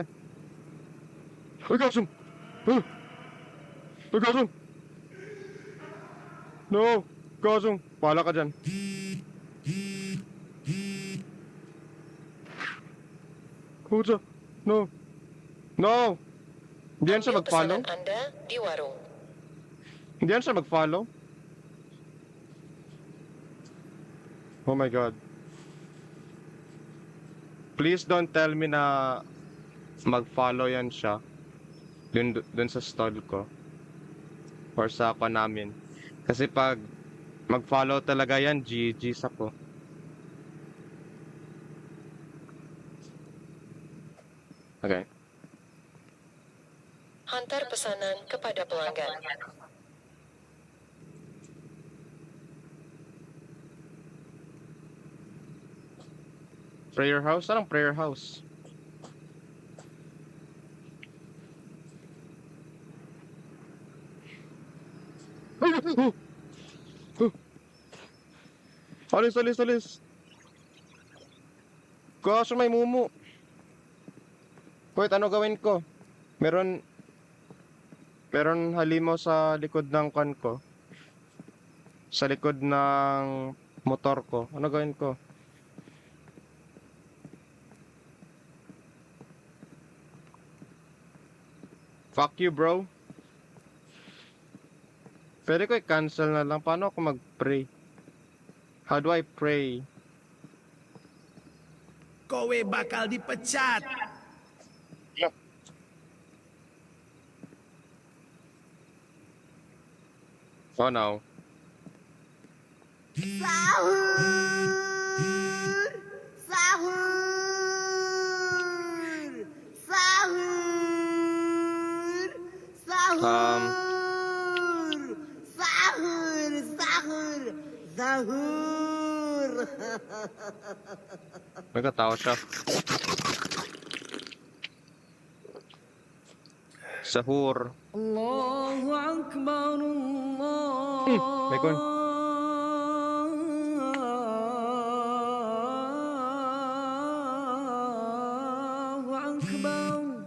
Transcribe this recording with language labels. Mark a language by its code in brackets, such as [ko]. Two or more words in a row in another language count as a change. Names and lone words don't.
[tl] Uy, Gasong! Uy, Gasong! No! Gasong! Pala ka dyan. Pucha! No! No! Hindi yan siya [ms] Ambil [tl] mag-follow? [ms] pesanan Anda di warung. [tl] Hindi yan siya mag-follow? [en] Oh my God. Please don't tell me [tl] na mag-follow yan siya dun sa stall ko or sa ako namin. Kasi pag mag-follow talaga yan, GG's ako. Okay. [ms] Hantar pesanan kepada pelanggan. [en] Prayer house? Anong prayer house? [tl] Alis. Gosh, may mumu. Wait, ano gawin ko? Meron halimaw sa likod ng kan ko. Sa likod ng motor ko. Ano gawin ko? [en] Fuck you, bro. [tl] Pwede ko i-cancel na lang. Paano ako mag-pray? [en] How do I pray? [jv] Kowe bakal dipecat. [en] Oh no. [id] Sahur, sahur, sahur, sahur, sahur, sahur, sahur. [tl] Nagkatawa siya. Sahur. [ar] Allahu Akbar, Allah. [tl] May kon. [ar] Allahu Akbar.